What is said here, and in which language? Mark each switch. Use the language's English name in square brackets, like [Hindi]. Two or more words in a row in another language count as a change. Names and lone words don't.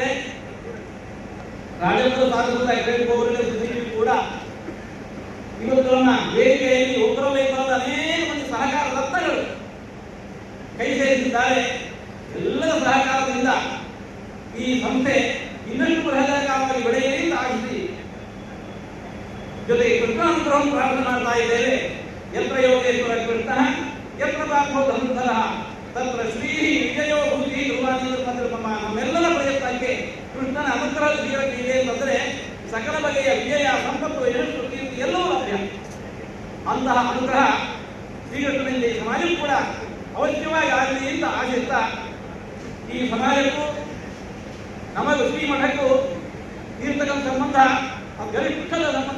[Kannada] ರಾಜೇಂದ್ರ ಸಾರಸ್ವತ ಕ್ರೆಡಿಟ್ ಕೋಆಪರೇಟಿವ್ ಸೊಸೈಟಿ ಕೂಡ ಇವತ್ತು ನಮ್ಮ ವೇದಿಕೆಯಲ್ಲಿ ಒಬ್ಬರಲ್ಲಿಬ್ಬರದ ಅನೇಕ ಮಂದಿ ಸಹಕಾರ ರತ್ನಗಳು ಕೈ ಸೇರಿಸಿದ್ದಾರೆ. ಎಲ್ಲರ ಸಹಕಾರದಿಂದ ಈ ಸಂಸ್ಥೆ ಇನ್ನಷ್ಟು ಬೃಹದಾಕಾರವಾಗಿ ಬೆಳೆಯಲಿ ಅಂತ ಆಶಿಸಿ ಜೊತೆಗೆ ಕೃಷ್ಣಾನುಗ್ರಹವನ್ನು ಪ್ರಾರ್ಥನೆ ಮಾಡ್ತಾ ಇದ್ದೇವೆ. [Sanskrit] ಯತ್ರ ಯೋಗೇಶ್ವರ ಕೃಷ್ಣ ಯತ್ರ ಪಾರ್ಥೋ ಧನುರ್ಧರ ತತ್ರ ಶ್ರೀ ವಿಜಯೋ ಭೂತಿ [Kannada] ನಮ್ಮೆಲ್ಲರ ಪ್ರಯತ್ನಕ್ಕೆ ಕೃಷ್ಣನ ಅನುಗ್ರಹ ಸಿಗಲಿಕ್ಕೆ ಇದೆ ಅಂತಂದ್ರೆ ಸಕಲ ಬಗೆಯ ವಿಜಯ, ಸಂಪತ್ತು, ಯಶಸ್ಸು, ಕೀರ್ತಿ ಎಲ್ಲವೂ ಲಭ್ಯ. ಅಂತಹ ಅನುಗ್ರಹ ಶ್ರೀಕೃಷ್ಣನಿಂದ ಈ ಸಮಾಜಕ್ಕೂ ಕೂಡ ಅವಶ್ಯವಾಗಿ ಆಗಲಿ ಅಂತ ಆಶಿಸ್ತಾ, ಈ ಸಮಾಜಕ್ಕೂ ನಮಗೂ ಶ್ರೀಮಠಕ್ಕೂ ಇರ್ತಕ್ಕಂಥ ಸಂಬಂಧ ಗರಿಷ್ಠದ ಸಂಬಂಧ.